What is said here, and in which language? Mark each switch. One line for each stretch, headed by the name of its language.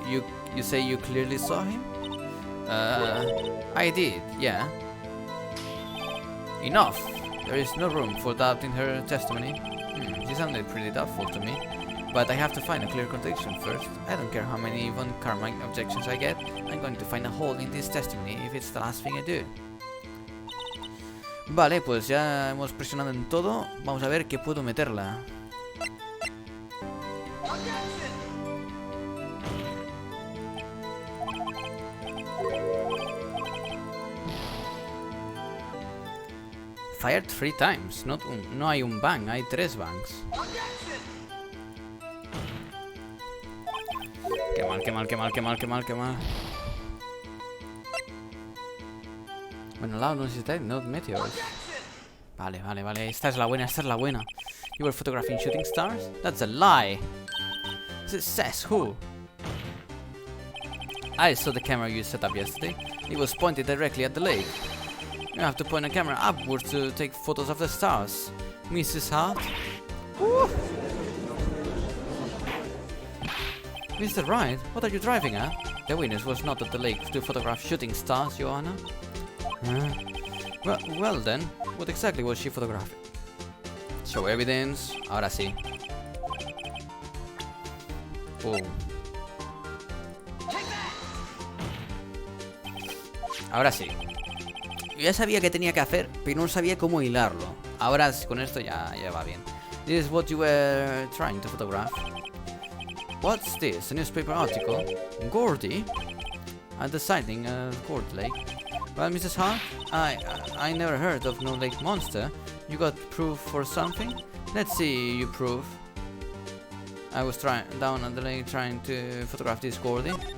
English: You say you clearly saw him? I did, yeah. Enough! There is no room for doubt in her testimony. She sounded pretty doubtful to me. But I have to find a clear contradiction first. I don't care how many Von Karma objections I get. I'm going to find a hole in this testimony if it's the last thing I do.
Spanish: Vale, pues ya hemos presionado en todo. Vamos a ver qué puedo meterla.
English: Fired 3 times.
Spanish: No hay un bang, hay 3 bangs. Qué mal, qué mal, qué mal, qué mal, qué mal, qué mal. Bueno,
English: loud noises dead, not meteors.
Spanish: Vale, vale, vale. Esta es la buena, esta es la buena.
English: You were photographing shooting stars? That's a lie. It says who? I saw the camera you set up yesterday. It was pointed directly at the lake. You have to point a camera upwards to take photos of the stars. Mrs. Hart? Woo! Mr. Wright, what are you driving at? The witness was not at the lake to photograph shooting stars, Joanna. Well then, what exactly was she photographing? Show evidence.
Spanish: Ahora sí. Ahora sí. Yo ya sabía qué tenía que hacer, pero no sabía cómo hilarlo. Ahora con esto ya va bien.
English: This is what you were trying to photograph. What's this? A newspaper article? Gordy? At the sighting of Gordy Lake. Well, Mrs. Hart, I never heard of no lake monster. You got proof for something? Let's see you proof. I was down at the lake trying to photograph this Gordy.